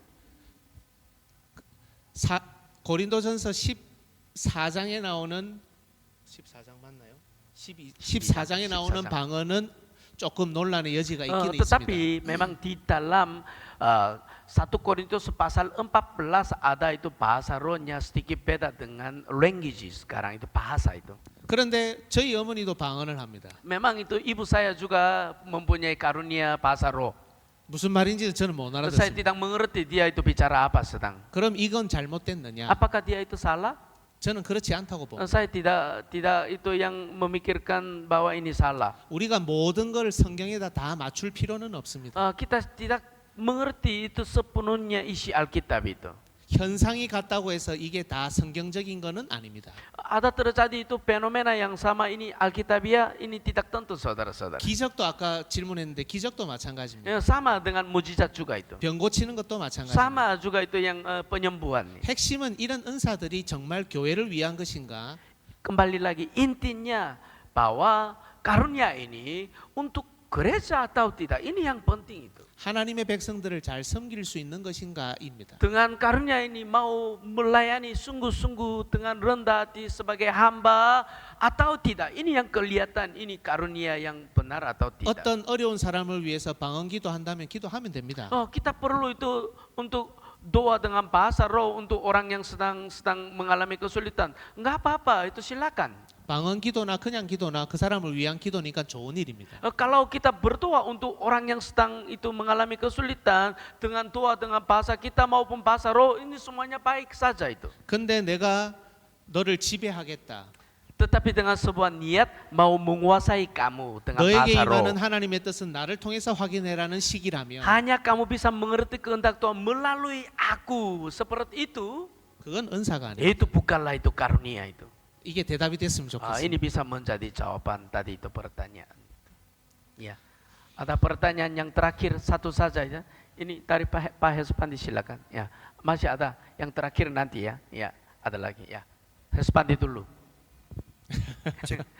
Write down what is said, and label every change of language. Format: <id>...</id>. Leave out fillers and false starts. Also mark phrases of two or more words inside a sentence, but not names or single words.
<ko>고린도전서 14장에 나오는 14장 맞나요? 14장에 나오는 14장. 방언은 조금 논란의 여지가 있긴</ko> <id>Tetapi</id> <ko>있습니다.</ko> <id>memang di dalam 1 Korintus pasal 14 ada itu bahasa rohnya sedikit beda dengan language sekarang itu bahasa itu.</id> <ko>그런데 저희 어머니도 방언을 합니다.</ko> <id>Memang itu ibu saya juga mempunyai karunia bahasa roh.</id> <ko>무슨 말인지 저는 못</ko> <id>Saya</id> <ko>알아듣습니다.</ko> <id>tidak mengerti dia itu bicara apa sedang.</id> <ko>그럼 이건 잘못됐느냐?</ko> <id>Apakah dia itu salah?</id> <ko>저는 그렇지 않다고 봅니다.</ko> <id>Saya tidak itu yang memikirkan bahwa ini salah.</id> <ko>우리가 모든 걸 성경에다 다 맞출 필요는 없습니다.</ko> <id>Kita tidak mengerti itu sepenuhnya isi Alkitab itu.</id> <ko>현상이 같다고 해서 이게 다 성경적인 거는 아닙니다.</ko> <id>Ada terjadi itu fenomena yang sama ini Alkitabiah ini tidak tentu saudara-saudara.</id> <ko>기적도 아까 질문했는데 기적도 마찬가지입니다.</ko> <id>Sama dengan mujizat juga itu.</id> <ko>병 고치는 것도 마찬가지입니다.</ko> <id>Sama juga itu yang penyembuhan.</id> <ko>핵심은 이런 은사들이 정말 교회를 위한 것인가?</ko> <id>Kembali lagi intinya bahwa karunia ini untuk gereja atau tidak ini yang penting itu.</id> <ko>하나님의 백성들을 잘 섬길 수 있는 것인가입니다.</ko> <id>Dengan karunia ini mau melayani sungguh-sungguh dengan rendah hati sebagai hamba atau tidak. Ini yang kelihatan ini karunia yang benar atau tidak.</id> <ko>어떤 어려운 사람을 위해서 방언기도 한다면 기도하면 됩니다.</ko> <id>Kita perlu itu untuk doa dengan bahasa roh untuk orang yang sedang mengalami kesulitan. Enggak apa-apa, itu silakan.</id> <ko>방언기도나 그냥 기도나 그 사람을 위한 기도니까 좋은 일입니다.</ko> <id>Kalau kita berdoa untuk orang yang sedang itu mengalami kesulitan dengan doa dengan bahasa kita maupun bahasa roh ini semuanya baik saja itu.</id> <ko>근데 내가 너를 지배하겠다.</ko> <id>Tetapi dengan sebuah niat mau menguasai kamu dengan</id> <ko>너에게</ko> <id>bahasa roh.</id> <ko>임하는 하나님의 뜻은 나를 통해서 확인해라는 식이라면</ko> <id>Hanya kamu bisa mengerti kehendak Tuhan melalui aku seperti itu.</id> <ko>그건 은사가 아니에요.</ko> <id>Itu bukanlah itu karunia itu.</id> <ko>이게 대답이 됐으면 좋겠습니다.</ko> <id>Ini bisa menjadi jawaban tadi itu pertanyaan. Ya, ada pertanyaan yang terakhir satu saja ya. Ini dari Pak Hespandi silakan. Ya, masih ada yang terakhir nanti ya. Ya, ada lagi ya. Hespandi dulu. Cek.</id>